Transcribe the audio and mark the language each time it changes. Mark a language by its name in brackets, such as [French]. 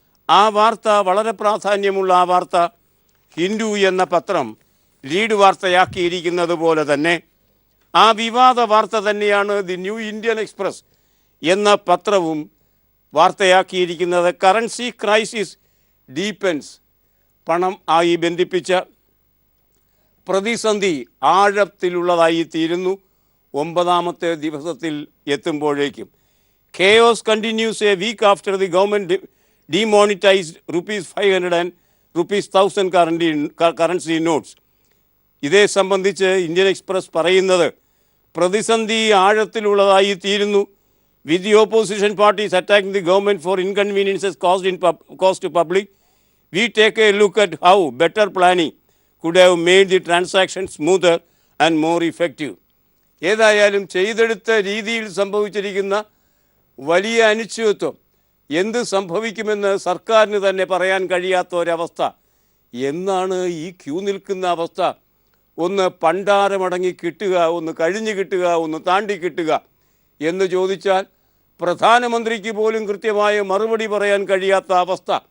[Malayalam] ആ വാർത്ത, വളരെ പ്രാധാന്യമുള്ള ആ വാർത്ത, ഹിന്ദു എന്ന പത്രം ലീഡ് വാർത്തയാക്കിയിരിക്കുന്നത് പോലെ തന്നെ ആ വിവാദ വാർത്ത തന്നെയാണ് ദി ന്യൂ ഇന്ത്യൻ എക്സ്പ്രസ് എന്ന പത്രവും വാർത്തയാക്കിയിരിക്കുന്നത്. [English] Currency crisis deepens. [Malayalam] പണം ആയി ബന്ധിപ്പിച്ച പ്രതിസന്ധി ആഴത്തിലുള്ളതായി തീരുന്നു 9ാമത്തെ ദിവസത്തിൽ എത്തുമ്പോഴേക്കും. [English] Chaos continues a week after the government demonetized ₹500 and ₹1,000 currency notes. [Malayalam] ഇതേ സംബന്ധിച്ച് ഇന്ത്യൻ എക്സ്പ്രസ് പറയുന്നത്, പ്രതിസന്ധി ആഴത്തിലുള്ളതായി തീരുന്നു. [English] With the opposition parties attacking the government for inconveniences caused to public, we take a look at how better planning could have made the transaction smoother and more effective. [Malayalam] ഏതായാലും ചെയ്തെടുത്ത രീതിയിൽ സംഭവിച്ചിരിക്കുന്ന വലിയ അനിശ്ചിതത്വം, എന്ത് സംഭവിക്കുമെന്ന് സർക്കാരിന് തന്നെ പറയാൻ കഴിയാത്ത ഒരവസ്ഥ. എന്നാണ് ഈ ക്യൂ നിൽക്കുന്ന അവസ്ഥ? ഒന്ന് പണ്ടാരമടങ്ങി കിട്ടുക, ഒന്ന് കഴിഞ്ഞു കിട്ടുക, ഒന്ന് താണ്ടി കിട്ടുക എന്ന് ചോദിച്ചാൽ പ്രധാനമന്ത്രിക്ക് പോലും കൃത്യമായ മറുപടി പറയാൻ കഴിയാത്ത അവസ്ഥ.